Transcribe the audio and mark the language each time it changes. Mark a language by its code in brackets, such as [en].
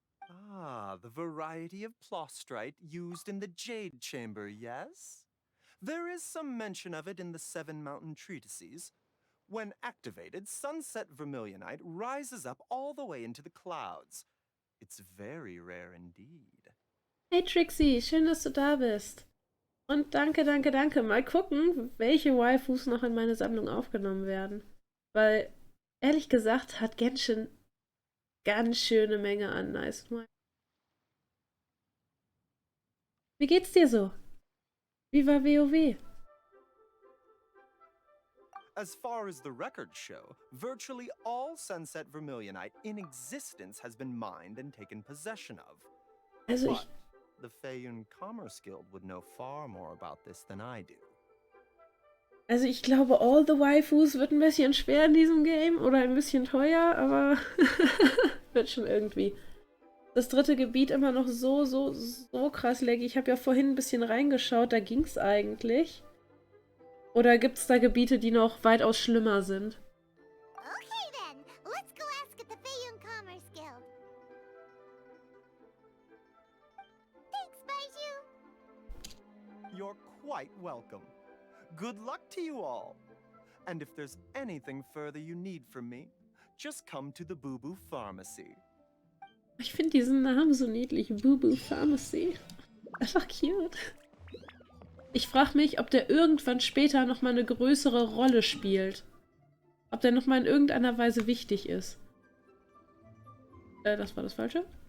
[en] Ah, the variety of plostrite used in the Jade Chamber, yes? There is some mention of it in the Seven Mountain Treatises. When activated, Sunset Vermilionite rises up all the way into the clouds. It's very rare indeed. [de] Hey Trixie, schön, dass du da bist. Und danke, danke, danke. Mal gucken, welche Waifus noch in meine Sammlung aufgenommen werden. Weil, ehrlich gesagt, hat Genshin ganz schöne Menge an nice Waifus. Wie geht's dir so? Wie war WoW? [en] As far as the records show, virtually all Sunset Vermilionite in existence has been mined and taken possession of. Also But the Feiyun Commerce Guild would know far more about this than I do. [de] Also ich glaube, [en] All the Waifus [de] wird ein bisschen schwer in diesem Game oder ein bisschen teuer, aber wird schon irgendwie. Das dritte Gebiet immer noch so krass laggy. Ich habe ja vorhin ein bisschen reingeschaut, da ging's eigentlich. Oder gibt's da Gebiete, die noch weitaus schlimmer sind? [en] Okay then, let's go ask at the Feiyun Commerce Guild. Thanks, Baiju. You're quite welcome. Good luck to you all. And if there's anything further you need from me, just come to the Boo Boo Pharmacy. [de] Ich finde diesen Namen so niedlich. Boo Boo Pharmacy. Einfach cute. Ich frage mich, ob der irgendwann später nochmal eine größere Rolle spielt. Ob der nochmal in irgendeiner Weise wichtig ist. Das war das Falsche.